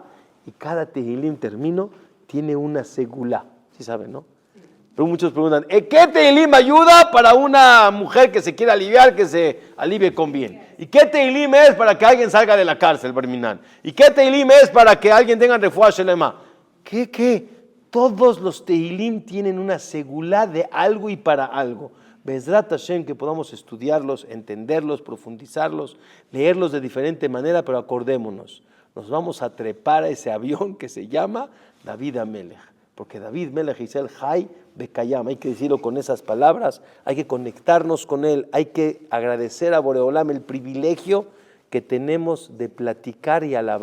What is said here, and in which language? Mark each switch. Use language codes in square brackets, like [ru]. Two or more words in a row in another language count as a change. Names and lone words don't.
[es] Y cada Tehilim, tiene una segulá. ¿Sí saben, no? Pero muchos preguntan, ¿qué Tehilim ayuda para una mujer que se quiere aliviar, que se alivie con bien? ¿Y qué Tehilim es para que alguien salga de la cárcel, Barminan? ¿Y qué Tehilim es para que alguien tenga [he] רפואה שלמה? [es] ¿Qué? Todos los Tehilim tienen una segulá de algo y para algo. [he] בעזרת השם, [es] que podamos estudiarlos, entenderlos, profundizarlos, leerlos de diferente manera, pero acordémonos, nos vamos a trepar a ese avión que se llama David Amelech, porque David Melech es el [he] חי וקיים, [es] hay que decirlo con esas palabras, hay que conectarnos con él, hay que agradecer a Boreolam el privilegio que tenemos de platicar y alabarle.